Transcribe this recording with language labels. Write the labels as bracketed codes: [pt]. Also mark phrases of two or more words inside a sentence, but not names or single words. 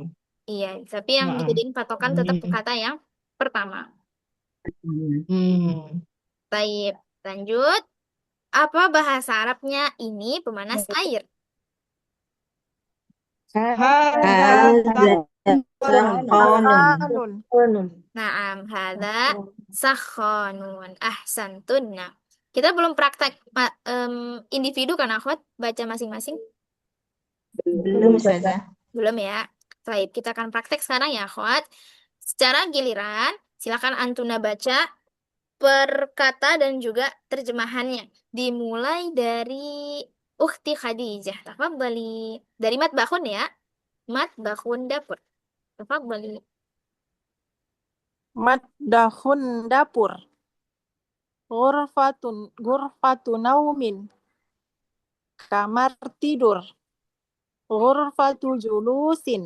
[id] Iya, tapi yang Naam. dijadiin patokan tetap kata yang pertama. Baik, lanjut. Apa bahasa Arabnya ini pemanas air? Hadza Sakhonun. [ar] نعم، هذا سخان. [id] Ahsantunna. Kita belum praktek individu kan, akhwat? Baca masing-masing? Belum Ustazah. Belum ya. Baik, kita akan praktek sekarang ya, akhwat. Secara giliran, silakan antuna baca per kata dan juga terjemahannya. Dimulai dari Ukhti Khadijah. Tafadhali. Dari matbahun ya. Matbahun dapur. Tafadhali. Matdahun dapur. [ar] غرفة نوم. [id] Kamar tidur. [ar] غرفة جلوس.